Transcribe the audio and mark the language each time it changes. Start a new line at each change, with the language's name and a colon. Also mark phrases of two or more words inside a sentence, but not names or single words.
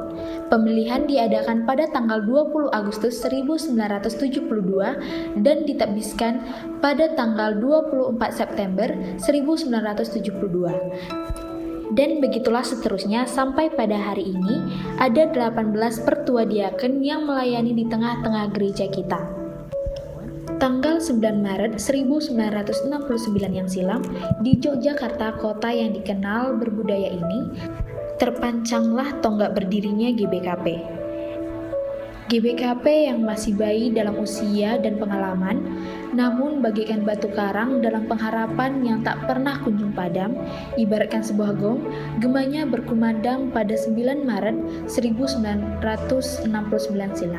Indonesian: Pemilihan diadakan pada tanggal 20 Agustus 1972 dan ditakbiskan pada tanggal 24 September 1972. Dan begitulah seterusnya sampai pada hari ini ada 18 pertua diaken yang melayani di tengah-tengah gereja kita. Tanggal 9 Maret 1969 yang silam, di Yogyakarta, kota yang dikenal berbudaya ini, terpancanglah tonggak berdirinya GBKP. GBKP yang masih bayi dalam usia dan pengalaman, namun bagaikan batu karang dalam pengharapan yang tak pernah kunjung padam, ibaratkan sebuah gong, gemanya berkumandang pada 9 Maret 1969 silam.